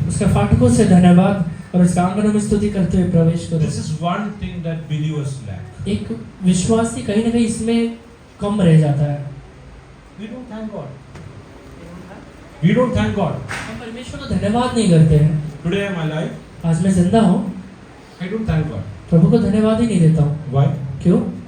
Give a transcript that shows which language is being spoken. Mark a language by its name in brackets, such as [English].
[Hindi] उसके फाटकों से धन्यवाद और उसके आंगनों में स्तुति करते हुए प्रवेश करो। [English] This is one thing that believers lack. [Hindi] एक विश्वासी कहीं ना कहीं इसमें कम रह जाता है। [English] We don't thank God. We don't thank God. [Hindi] हम परमेश्वर को धन्यवाद नहीं करते हैं। [English] Today I am alive. [Hindi] आज मैं जिंदा हूँ, [English] I don't thank God. [Hindi] प्रभु को धन्यवाद ही नहीं देता हूँ। [English] Why? [Hindi] क्यों?